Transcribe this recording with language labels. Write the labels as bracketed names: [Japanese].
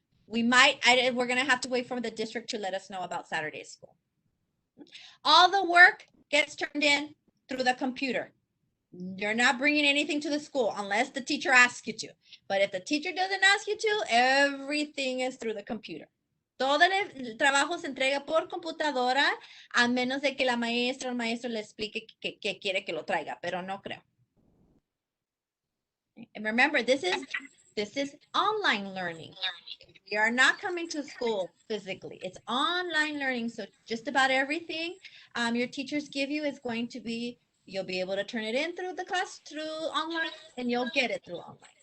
[English] We're going to have to wait for the district to let us know about Saturday school. All the work gets turned in through the computer. You're not bringing anything to the school unless the teacher asks you to. But if the teacher doesn't ask you to, everything is through the computer. [Spanish] Todo el trabajo se entrega por computadora a menos de que la maestra o el maestro le explique que quiere que lo traiga, pero no creo. [English] And remember, this is online learning. We are not coming to school physically. It's online learning. So just about everything your teachers give you is going to be, you'll be able to turn it in through the class, through online, and you'll get it through online.